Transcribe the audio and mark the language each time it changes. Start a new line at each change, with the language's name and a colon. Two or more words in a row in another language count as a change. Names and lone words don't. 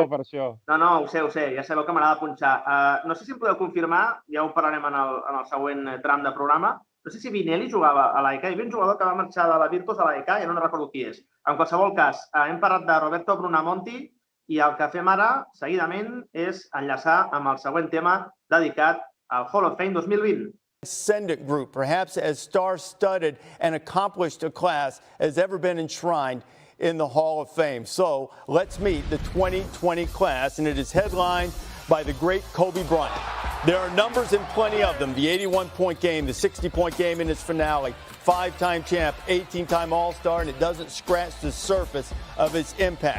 Catalan: No, ho sé, ja sabeu que m'agrada punxar. No sé si em podeu confirmar, ja ho parlarem en el següent tram de programa, no sé si Vinelli jugava a l'AEK. Hi havia un jugador que va marxar de la Virtus a l'AEK, ja no recordo qui és. En qualsevol cas, hem parlat de Roberto Brunamonti i el que fem ara, seguidament, és enllaçar amb el següent tema dedicat al Hall of Fame 2020.
English: Ascendant group, perhaps as star-studded and accomplished a class as ever been enshrined in the Hall of Fame. So let's meet the 2020 class, and it is headlined by the great Kobe Bryant. There are numbers and plenty of them. The 81-point game, the 60-point game in its finale, 5-time champ, 18-time All-Star, and it doesn't scratch the surface of its impact.